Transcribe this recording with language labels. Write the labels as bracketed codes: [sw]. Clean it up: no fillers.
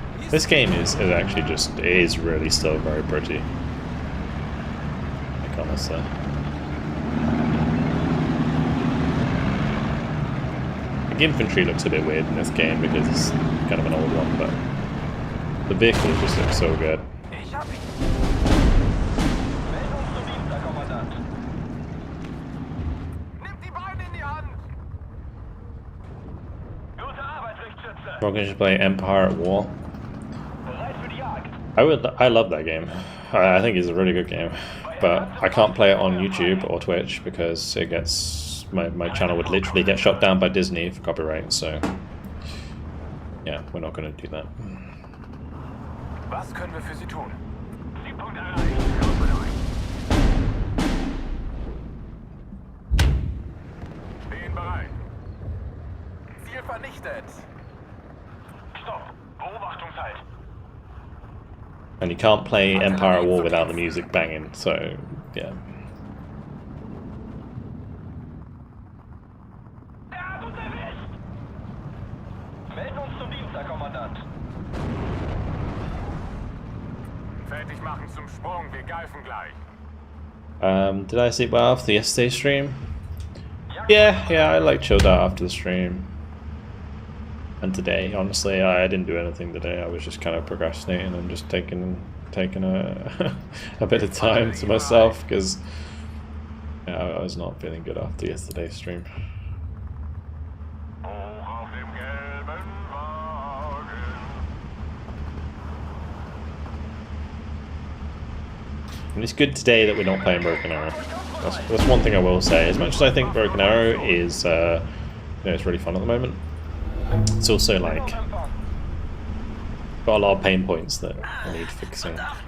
[en] This game is actually just, it is really still very pretty. Like honestly. The infantry looks a bit weird in this game because it's kind of an old one, but the vehicles just look so good. [de] Ich hab ihn. Meldung zum Dienst, Herr Kommandant. Nimmt die Beine in die Hand. Gute Arbeit, Lichtschütze. [en] We're going to play Empire at War. [de] Bereit für die Jagd. [en] I love that game. I think it's a really good game, but I can't play it on YouTube or Twitch because it gets my channel would literally get shut down by Disney for copyright. So yeah, we're not going to do that. [de] Was können wir für Sie tun? Siegpunkt erreicht. Kommt mit euch. Stehen bereit. Ziel vernichtet. Stopp. Beobachtungshalt. [en] And you can't play Empire at War without the music banging. So yeah. [de] Er hat uns erwischt. Melden uns zum Dienst, Herr Kommandant. Fertig machen zum Sprung, wir greifen gleich. [en] Did I sleep well after yesterday's stream? Yeah, I like chilled out after the stream. And today, honestly, I didn't do anything today. I was just kind of procrastinating and just taking a a bit of time to myself because I was not feeling good after yesterday's stream. [de] Hoch auf dem gelben Wagen. [en] And it's good today that we're not playing Broken Arrow. That's one thing I will say. As much as I think Broken Arrow is, it's really fun at the moment. It's also like got a lot of pain points that need fixing.